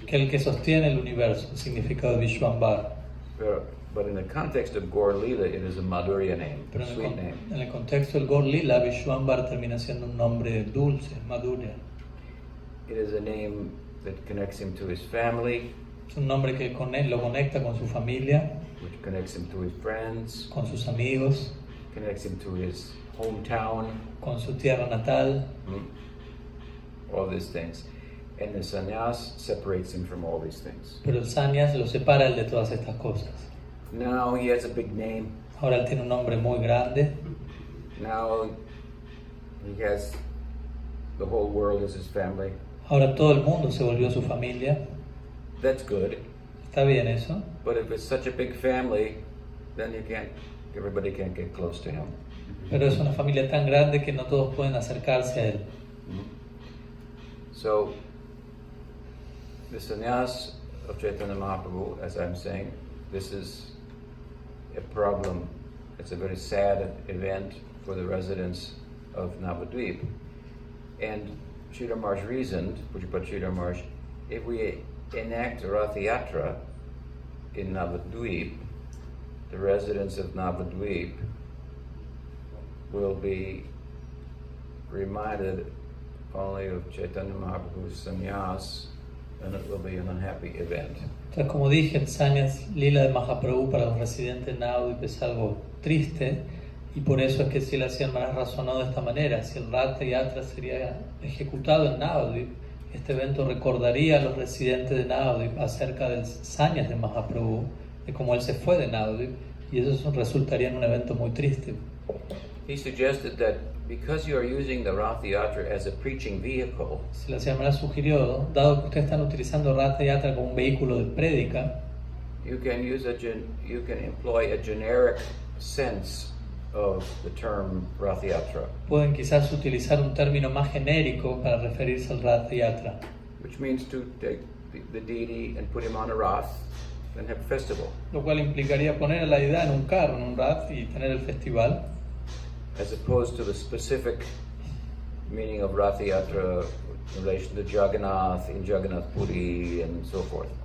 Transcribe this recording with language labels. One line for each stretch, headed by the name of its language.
Spanish: El que sostiene el universo, el significado de Vishvambara.
English: But in the context of Gaur-lila, it is a Madhurya name,
Spanish: Pero
English: sweet name.
Spanish: En el contexto del Gaur-lila, Vishvambara termina siendo un nombre dulce, Madhurya.
English: It is a name that connects him to his family.
Spanish: Es un nombre que lo conecta con su familia,
English: Which connects him to his friends,
Spanish: con sus amigos,
English: connects him to his hometown,
Spanish: con su tierra natal.
English: all these things. And the sannyas separates him from all these things.
Spanish: Pero el sannyas lo separa él de todas estas cosas.
English: Now he has a big name.
Spanish: Ahora él tiene un nombre muy grande.
English: Now he has the whole world as his family.
Spanish: Ahora todo el mundo se volvió su familia.
English: That's good.
Spanish: Está bien eso.
English: But if it's such a big family, then everybody can't get close to him.
Spanish: Pero es una familia tan grande que no todos pueden acercarse a él.
English: So, the sannyas of Chaitanya Mahaprabhu, as I'm saying, this is a problem. It's a very sad event for the residents of Navadvip. And Sridhar Maharaj reasoned, Pujyapat Sridhar Maharaj, if we enact Rath Yatra in Navadvip, the residents of Navadvip will be reminded only of Chaitanya Mahaprabhu's sannyas, and it will be an unhappy event.
Spanish: Entonces, como dije, el Sannyas-lila de Mahaprabhu para los residentes de Navadvip es algo triste, y por eso es que Srila Maharaj razonó de esta manera. Si el Rath Yatra sería ejecutado en Navadvip, este evento recordaría a los residentes de Navadvip acerca del Sannyas de Mahaprabhu, de cómo él se fue de Navadvip, y eso resultaría en un evento muy triste.
English: He suggested that because you are using the Rath Yatra as a preaching vehicle,
Spanish: Srila sugirió, dado que ustedes están utilizando Rath Yatra como un vehículo de prédica,
English: you can employ a generic sense of the term Rath Yatra,
Spanish: pueden quizás utilizar un término más genérico para referirse al Rath Yatra,
English: which means to take the deity and put him on a Rath and have a festival,
Spanish: lo cual implicaría poner a la deidad en un carro, en un Rath, y tener el festival,
English: as opposed to the specific meaning of Rath Yatra in relation to Jagannath, in Jagannath Puri, and so forth.